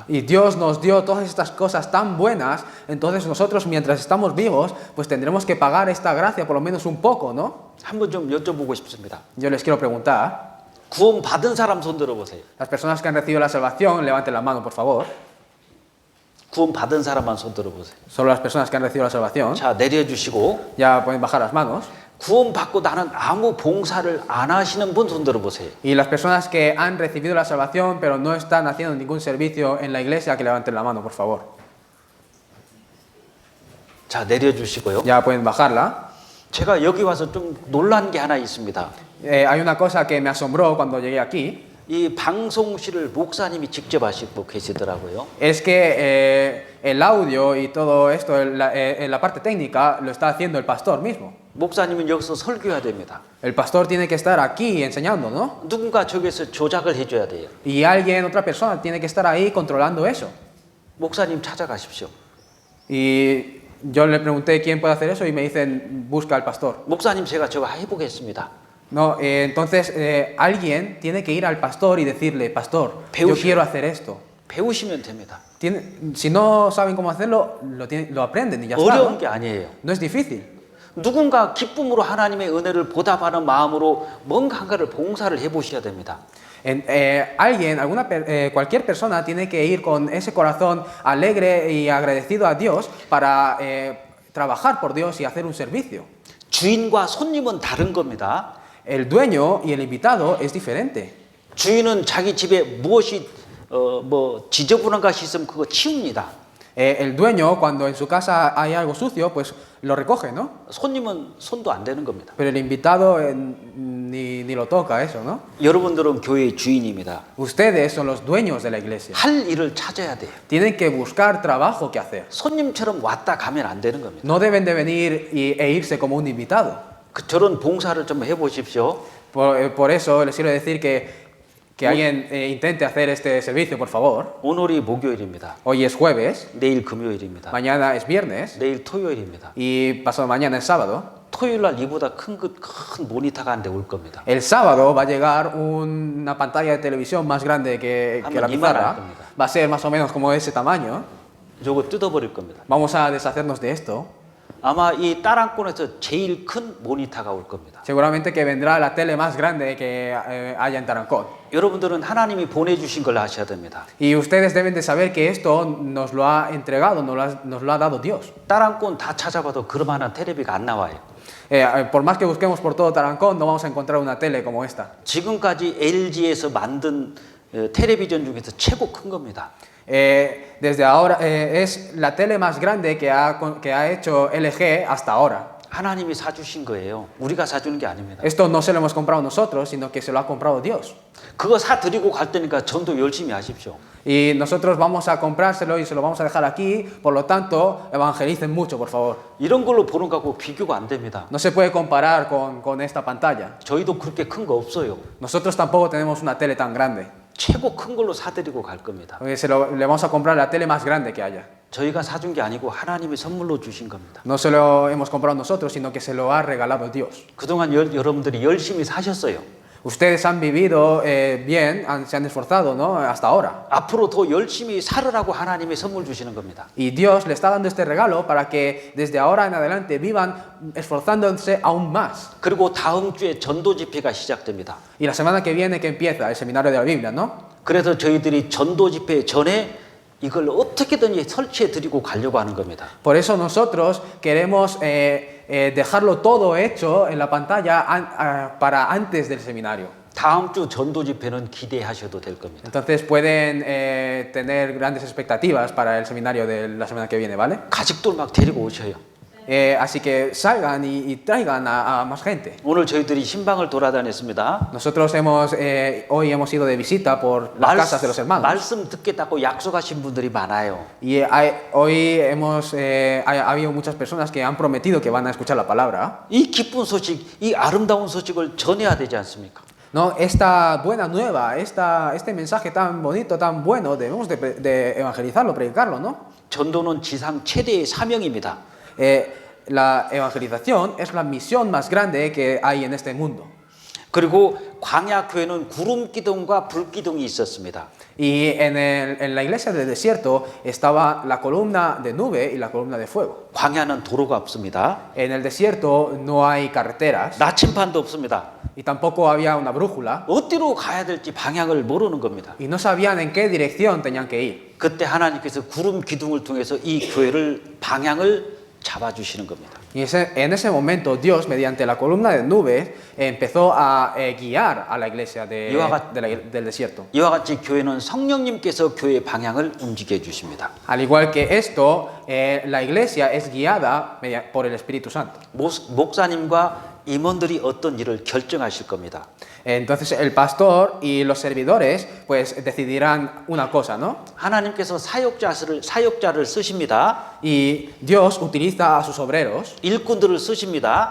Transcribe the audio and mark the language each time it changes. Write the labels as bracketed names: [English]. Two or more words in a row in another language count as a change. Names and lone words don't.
[Spanish] Y Dios nos dio todas estas cosas tan buenas, entonces nosotros mientras estamos vivos, pues tendremos que pagar esta gracia por lo menos un poco, ¿no? [Korean] 한번 좀 여쭤보고 싶습니다. [Spanish] Yo les quiero preguntar, [Korean] 구원 받은 사람 손 들어보세요. [Spanish] las personas que han recibido la salvación, levanten la mano, por favor. [Korean] 구원 받은 사람만 손 들어보세요. [Spanish] Solo las personas que han recibido la salvación, [Korean] 자, 내려주시고 [Spanish] ya pueden bajar las manos. [Korean] 구원 받고 나는 아무 봉사를 안 하시는 분 손 들어보세요. [Spanish] Y las personas que han recibido la salvación, pero no están haciendo ningún servicio en la iglesia, que levanten la mano, por favor. [Korean] 자, 내려주시고요. [Spanish] Ya pueden bajarla. [Korean] 제가 여기 와서 좀 놀란 게 하나 있습니다. [Spanish] Hay una cosa que me asombró cuando llegué aquí, [Korean] 이 방송실을 목사님이 직접 하시고 계시더라고요. [Spanish] es que el audio y todo esto, la parte técnica, lo está haciendo el pastor mismo. [Korean] 목사님은 여기서 설교해야 됩니다. [Spanish] El pastor tiene que estar aquí enseñando, ¿no? [Korean] 누군가 저기서 조작을 해줘야 돼요. [Spanish] Y alguien, otra persona, tiene que estar ahí controlando eso. [Korean] 목사님 찾아가십시오. [Spanish] Y yo le pregunté quién puede hacer eso y me dicen, busca al pastor. [Korean] 목사님 제가 저거 해보겠습니다. [Spanish] No, entonces alguien tiene que ir al pastor y decirle, pastor, yo [Korean] 배우시- [Spanish] quiero hacer esto. [Korean] 배우시면 됩니다. [Spanish] Si no saben cómo hacerlo, lo aprenden y ya está. [Korean] 어려운 [Spanish] ¿no? [Korean] 게 아니에요. [Spanish] No es difícil. [Korean] 누군가 기쁨으로 하나님의 은혜를 보답하는 마음으로 뭔가 한가를 봉사를 해보셔야 됩니다. [Spanish] Cualquier persona tiene que ir con ese corazón alegre y agradecido a Dios para trabajar por Dios y hacer un servicio. [Korean] 주인과 손님은 다른 겁니다. [Spanish] El dueño y el invitado es diferente. [Korean] 주인은 자기 집에 무엇이 지저분한 것이 있으면 그거 치웁니다. [Spanish] El dueño, cuando en su casa hay algo sucio, pues lo recoge, ¿no? [Korean] 손님은 손도 안 대는 겁니다. [Spanish] Pero el invitado ni lo toca eso, ¿no? [Korean] 여러분들은 교회의 주인입니다. [Spanish] Ustedes son los dueños de la iglesia. [Korean] 할 일을 찾아야 돼요. [Spanish] Tienen que buscar trabajo que hacer. [Korean] 손님처럼 왔다 가면 안 되는 겁니다. [Spanish] No deben de venir e irse como un invitado. [Korean] 저런 봉사를 좀 해보십시오. [Spanish] Por eso les quiero decir que alguien intente hacer este servicio, por favor. [Korean] 오늘이 목요일입니다. [Spanish] Hoy es jueves, [Korean] 내일 금요일입니다. [Spanish] mañana es viernes [Korean] 내일 토요일입니다. [Spanish] y pasado mañana es sábado. [Korean] 토요일 날 이보다 큰 모니터가 한 대 올 겁니다. [Spanish] El sábado va a llegar una pantalla de televisión más grande que la pizarra. Va a ser más o menos como ese tamaño. [Korean] 저거 뜯어버릴 겁니다. [Spanish] Vamos a deshacernos de esto. [Korean] 아마 이 따랑권에서 제일 큰 모니터가 올 겁니다. [Spanish] Seguramente que vendrá la tele más grande que haya en Tarancón. [Korean] 여러분들은 하나님이 보내주신 걸 아셔야 됩니다. [Spanish] Y ustedes deben de saber que esto nos lo ha entregado, nos lo ha dado Dios. [Korean] 따랑권 다 찾아봐도 그만한 텔레비가 안 나와요. [Spanish] Por más que busquemos por todo Tarancón, no vamos a encontrar una tele como esta. [Korean] 지금까지 LG에서 만든 텔레비전 중에서 최고 큰 겁니다. [Spanish] Desde ahora es la tele más grande que ha hecho LG hasta ahora. [Korean] 하나님이 사주신 거예요. 우리가 사주는 게 아닙니다. [Spanish] Esto no se lo hemos comprado nosotros, sino que se lo ha comprado Dios. [Korean] 그거 사드리고 갈 테니까 전도 열심히 하십시오. [Spanish] Y nosotros vamos a comprárselo y se lo vamos a dejar aquí, por lo tanto, evangelicen mucho, por favor. [Korean] 이런 걸로 보는 거하고 비교가 안 됩니다. [Spanish] No se puede comparar con esta pantalla. [Korean] 저희도 그렇게 큰 거 없어요. [Spanish] Nosotros tampoco tenemos una tele tan grande. [Korean] 최고 큰 걸로 사드리고 갈 겁니다. [Spanish] Le vamos a comprar la tele más grande que haya. [Korean] 저희가 사준 게 아니고 하나님이 선물로 주신 겁니다. [Spanish] No se lo hemos comprado nosotros, sino que se lo ha regalado Dios. [Korean] 그동안 여러분들이 열심히 사셨어요. [Spanish] Ustedes han vivido bien, se han esforzado, ¿no? Hasta ahora. [Korean] 앞으로 더 열심히 살으라고 하나님이 선물 주시는 겁니다. [Spanish] Y Dios le está dando este regalo para que desde ahora en adelante vivan esforzándose aún más. [Korean] 그리고 다음 주에 전도 집회가 시작됩니다. [Spanish] Y la semana que viene que empieza el seminario de la Biblia, ¿no? [Korean] 그래서 저희들이 전도 집회 전에 이걸 어떻게든지 설치해 드리고 가려고 하는 겁니다. [Spanish] Por eso nosotros queremos dejarlo todo hecho en la pantalla para antes del seminario. [Korean] 다음 주 전도 집회는 기대하셔도 될 겁니다. [Spanish] Entonces pueden tener grandes expectativas para el seminario de la semana que viene, ¿vale? [Korean] 가족들 막 데리고 오셔요. [Spanish] Así que salgan y traigan a más gente. [Korean] 오늘 저희들이 신방을 돌아다녔습니다. [Spanish] Nosotros hoy hemos ido de visita por las casas de los hermanos. [Korean] 말씀 듣겠다고 약속하신 분들이 많아요. [Spanish] Y hoy ha habido muchas personas que han prometido que van a escuchar la palabra. [Korean] 이 기쁜 소식, 이 아름다운 소식을 전해야 되지 않습니까? [Spanish] No, esta buena nueva, este mensaje tan bonito, tan bueno, debemos de evangelizarlo, predicarlo, ¿no? [Korean] 전도는 지상 최대의 사명입니다. [Spanish] La evangelización es la misión más grande que hay en este mundo. [Korean] 그리고 광야 교회는 구름 기둥과 불 기둥이 있었습니다. [Spanish] Y en la iglesia del desierto estaba la columna de nube y la columna de fuego. [Korean] 광야는 도로가 없습니다. [Spanish] En el desierto no hay carreteras [Korean] 나침판도 없습니다. [Spanish] y tampoco había una brújula [Korean] 어디로 가야 될지 방향을 모르는 겁니다. [Spanish] y no sabían en qué dirección tenían que ir. [Korean] 그때 하나님께서 구름 기둥을 통해서 이 교회를 방향을 잡아주시는 겁니다. [Spanish] Y en ese momento Dios, mediante la columna de nubes, empezó a guiar a la iglesia del desierto. [Korean] 이와 같이 교회는 성령님께서 교회의 방향을 움직여 주십니다. [Spanish] Al igual que esto, la iglesia es guiada por el Espíritu Santo. [Korean] 목사님과 임원들이 어떤 일을 결정하실 겁니다. [Spanish] Entonces el pastor y los servidores pues decidirán una cosa, ¿no? [Korean] 하나님께서 사역자를 쓰십니다. [Spanish] Y Dios utiliza a sus obreros, [Korean] 일꾼들을 쓰십니다.